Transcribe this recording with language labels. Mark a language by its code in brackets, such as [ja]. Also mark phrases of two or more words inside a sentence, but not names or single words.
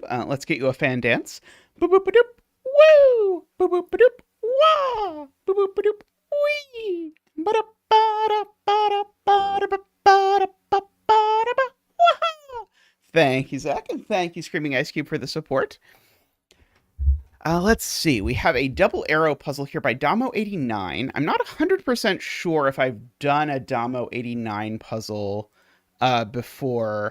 [en] Let's get you a fan dance. Boop boop doop. Woo! Boop boop doop. Wah! Boop boop doop. Wee! Ba-da ba-da ba-da ba-da ba-da ba-da ba-da. Wah! Thank you, Zach, and thank you, Screaming Ice Cube, for the support. Let's see. We have a double arrow puzzle here by Damo89. I'm not 100% sure if I've done a Damo89 puzzle before.